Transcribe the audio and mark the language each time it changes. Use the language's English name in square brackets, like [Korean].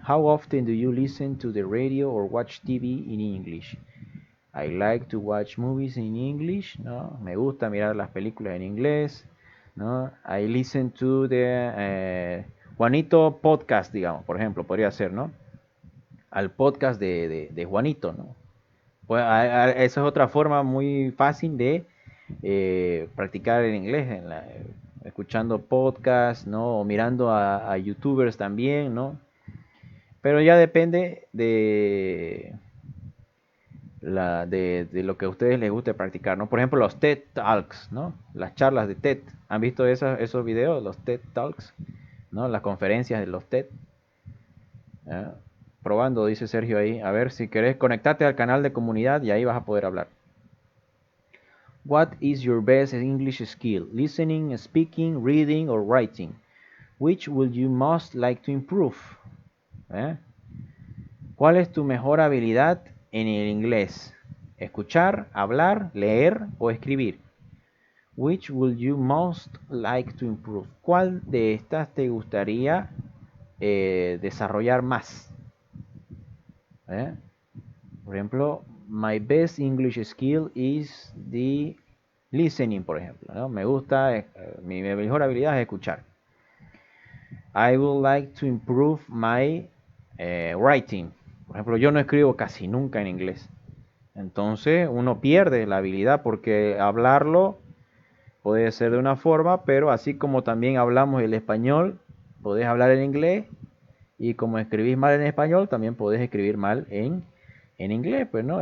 [English] How often do you listen to the radio or watch TV in English? I like to watch movies in English, [Spanish] ¿no? Me gusta mirar las películas en inglés, ¿no? [English] I listen to the Juanito podcast, [Spanish] digamos, por ejemplo, podría ser, ¿no? Al podcast de Juanito, ¿no? Pues, esa es otra forma muy fácil de practicar el inglés, escuchando podcasts, ¿no? O mirando a youtubers también, ¿no? Pero ya depende de lo que a ustedes les guste practicar, ¿no? Por ejemplo, los TED Talks, ¿no? Las charlas de TED. ¿Han visto esos videos, los TED Talks? ¿No? Las conferencias de los TED. ¿Ya? Probando, dice Sergio ahí. A ver, si querés, conectate al canal de comunidad y ahí vas a poder hablar. [English] What is your best English skill? Listening, speaking, reading or writing? Which would you most like to improve? [Spanish] ¿Cuál es tu mejor habilidad en el inglés? ¿Escuchar, hablar, leer o escribir? [English] Which would you most like to improve? [Spanish] ¿Cuál de estas te gustaría desarrollar más? Por ejemplo, [English] my best English skill is the listening, [Spanish] por ejemplo, ¿no? Me gusta, mi mejor habilidad es escuchar. [English] I would like to improve my writing. [Spanish] Por ejemplo, yo no escribo casi nunca en inglés. Entonces uno pierde la habilidad porque hablarlo puede ser de una forma, pero así como también hablamos el español, podés hablar en inglés, y como escribís mal en español, también podés escribir mal en inglés, pues, ¿no?